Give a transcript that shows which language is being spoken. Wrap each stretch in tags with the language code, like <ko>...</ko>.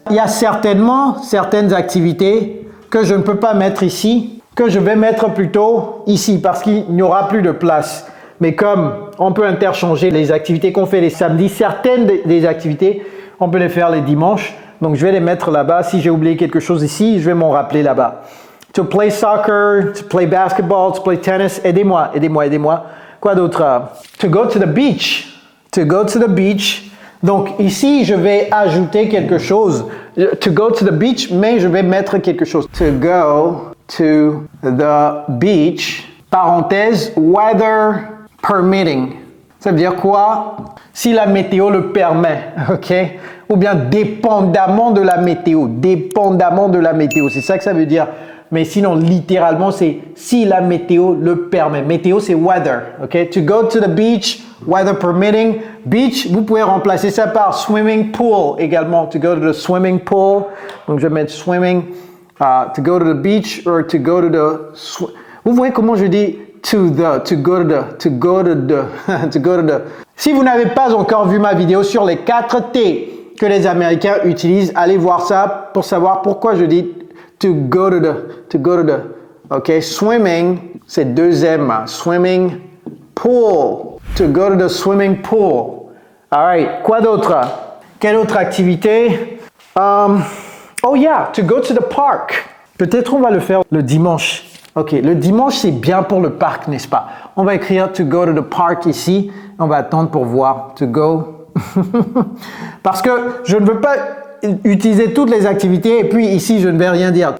<fr>Il y a certainement certaines activités que je ne peux pas mettre ici, que je vais mettre plutôt ici, parce qu'il n'y aura plus de place. Mais comme on peut interchanger les activités qu'on fait les samedis, certaines des activités, on peut les faire les dimanches. Donc, je vais les mettre là-bas. Si j'ai oublié quelque chose ici, je vais m'en rappeler là-bas.</fr> <en>To play soccer, to play basketball, to play tennis.</en> <fr>Aidez-moi. Quoi d'autre?</fr> <en>To go to the beach. To go to the beach.</en> <fr>Donc, ici, je vais ajouter quelque chose.</fr> <en>To go to the beach,</en> <fr>mais je vais mettre quelque chose.</fr> <en>To go to the beach.</en> <fr>Parenthèse,</fr> <en>weather permitting.</en> <fr>Ça veut dire quoi? Si la météo le permet, OK? Ou bien dépendamment de la météo. Dépendamment de la météo. C'est ça que ça veut dire. Mais sinon, littéralement, c'est si la météo le permet. Météo, c'est weather. OK?</fr> <en>To go to the beach, weather permitting.</en> <fr>Beach, vous pouvez remplacer ça par swimming pool également.</fr> <en>To go to the swimming pool.</en> <fr>Donc, je vais mettre</fr> <en>swimming. To go to the beach or to go to the...</en> <fr>Vous voyez comment je dis</fr> <en>to go to the.</en> <fr>Si vous n'avez pas encore vu ma vidéo sur les 4 T que les Américains utilisent, allez voir ça pour savoir pourquoi je dis</fr> <en>to go to the.</en> <fr>OK, swimming, c'est 2 M.</fr> <en>Swimming pool. To go to the swimming pool. All right,</en> <fr>quoi d'autre? Quelle autre activité?</fr> <en>Oh yeah, to go to the park.</en> <fr>Peut-être on va le faire le dimanche. Ok, le dimanche c'est bien pour le parc, n'est-ce pas? On va écrire</fr> <en>to go to the park</en> <fr>ici. On va attendre pour voir to go. Parce que je ne veux pas utiliser toutes les activités et puis ici je ne vais rien dire.</fr>